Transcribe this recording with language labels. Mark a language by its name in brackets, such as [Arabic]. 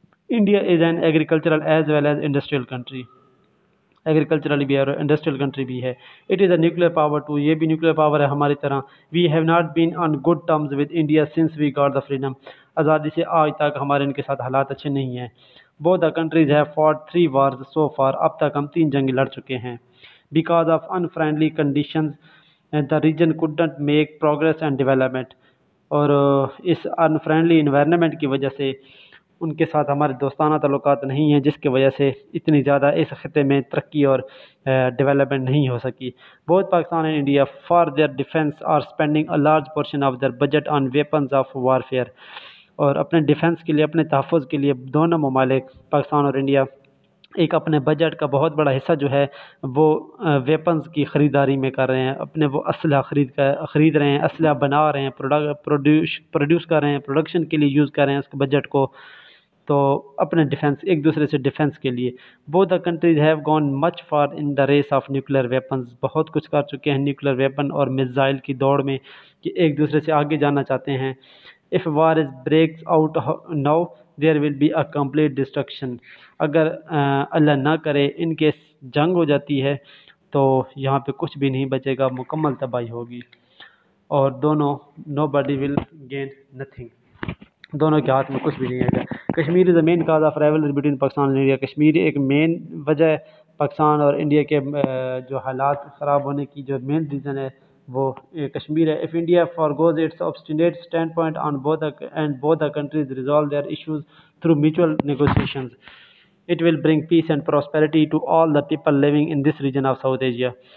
[English] India is an agricultural as well as industrial country, [Urdu] ایگریکلچرلی بھی ہے اور انڈسٹریل کنٹری بھی ہے. [English] it is a nuclear power too, [Urdu] یہ بھی نیوکلیئر پاور ہے ہماری طرح. [English] We have not been on good terms with India since we got the freedom. [Urdu] آزادی سے آج تک ہمارے ان کے ساتھ حالات اچھے نہیں ہیں. [English] Both the countries have fought 3 wars so far. [Urdu] اب تک ہم 3 جنگیں لڑ چکے ہیں. [English] Because of unfriendly conditions, the region couldn't make progress and development. [Urdu] اور اس [English] unfriendly environment [Urdu] کی وجہ سے ان کے ساتھ ہمارے دوستانہ تعلقات نہیں ہیں، جس کی وجہ سے اتنی زیادہ اس خطے میں ترقی اور ڈیولپمنٹ نہیں ہو سکی. [English] Both Pakistan and India for their defense are spending a large portion of their budget on weapons of warfare. [Urdu] اور اپنے ڈیفنس کے لیے، اپنے تحفظ کے لیے دونوں ممالک پاکستان اور انڈیا ایک اپنے بجٹ کا بہت بڑا حصہ جو ہے وہ ویپنز کی خریداری میں کر رہے ہیں. اپنے وہ اسلحہ خرید رہے ہیں، اسلحہ بنا رہے ہیں، پروڈیوس کر رہے ہیں، پروڈکشن کے لیے یوز کر رہے ہیں اس کے بجٹ کو، تو اپنے ڈیفنس ایک دوسرے سے ڈیفنس کے لیے. [English] Both the countries have gone much far in the race of nuclear weapons. [Urdu] بہت کچھ کر چکے ہیں نیوکلیئر ویپن اور میزائل کی دوڑ میں کہ ایک دوسرے سے آگے جانا چاہتے ہیں. [English] If war is breaks out now, there will be a complete destruction. [Urdu] اگر اللہ نہ کرے ان کے جنگ ہو جاتی ہے تو یہاں پہ کچھ بھی نہیں بچے گا، مکمل تباہی ہوگی. اور دونوں [English] nobody will gain nothing. [Urdu] دونوں کے ہاتھ میں کچھ بھی نہیں ہے. [English] Kashmir is a main cause of rivalry between Pakistan and India. [Urdu] Kashmir ایک مین وجہ ہے پاکستان اور انڈیا کے جو حالات خراب ہونے کی، جو مین ریزن ہے وہ کشمیر ہے. [English] If India forgoes its obstinate standpoint on both the countries resolve their issues through mutual negotiations, it will bring peace and prosperity to all the people living in this region of South Asia.